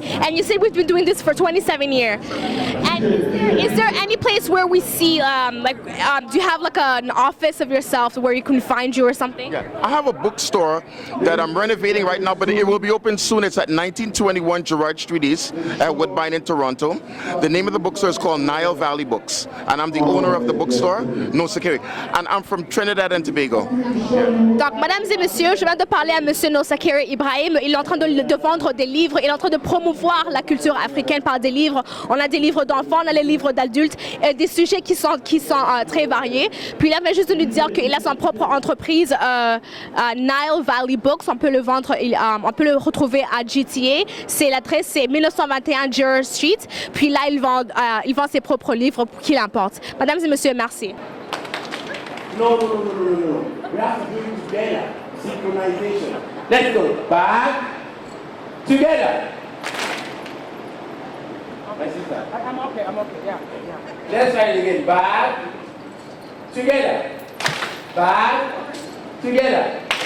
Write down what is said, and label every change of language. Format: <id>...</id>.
<en>And you say we've been doing this for 27 years. And is there any place where we see, do you have like an office of yourself where you can find you or something? Yeah, I have a bookstore that I'm renovating right now, but it will be open soon. It's at 1921 Gerrard Street East at Woodbine in Toronto. The name of the bookstore is called Nile Valley Books, and I'm the owner of the bookstore, Nosakere, and I'm from Trinidad and Tobago.</en> <fr>Donc, mesdames et messieurs, je viens de parler à Monsieur Nosakere Ibrahim. Il est en train de vendre des livres, il est en train de promouvoir la culture africaine par des livres. On a des livres d'enfants, on a les livres d'adultes, des sujets qui sont très variés. Puis là, il vient juste de nous dire qu'il a son propre entreprise, Nile Valley Books. On peut le vendre, on peut le retrouver à GTA. C'est l'adresse, c'est 1921 Gerrard Street. Puis là, il vend ses propres livres qu'il importe. Mesdames et messieurs, merci.</fr> <en>No. We have to do it together. Synchronization. Let's go. Back. Together. My sister. I'm okay, yeah. Let's try it again. Back. Together. Back. Together.</en>